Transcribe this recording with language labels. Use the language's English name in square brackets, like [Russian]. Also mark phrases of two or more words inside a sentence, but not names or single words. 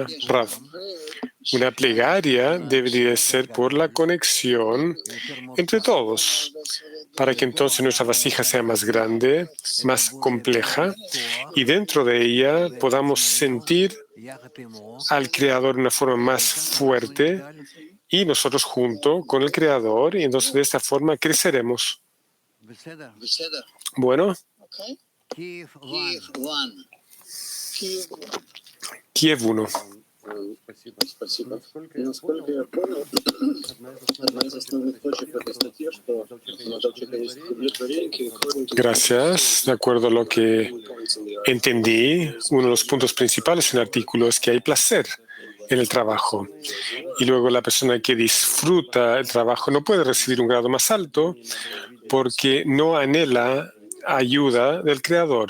[Spanish] Rav, una plegaria debería ser por la conexión entre todos, para que entonces nuestra vasija sea más grande, más compleja, y dentro de ella podamos sentir al Creador de una forma más fuerte, y nosotros junto con el Creador, y entonces de esta forma creceremos. Bueno. Kiev 1. [Russian] Спасибо. Насколько я понял, одна из основных точек в этой статье, что [Spanish] Gracias. De acuerdo a lo que entendí, uno de los puntos principales en el artículo es que hay placer en el trabajo. Y luego la persona que disfruta el trabajo no puede recibir un grado más alto porque no anhela ayuda del Creador.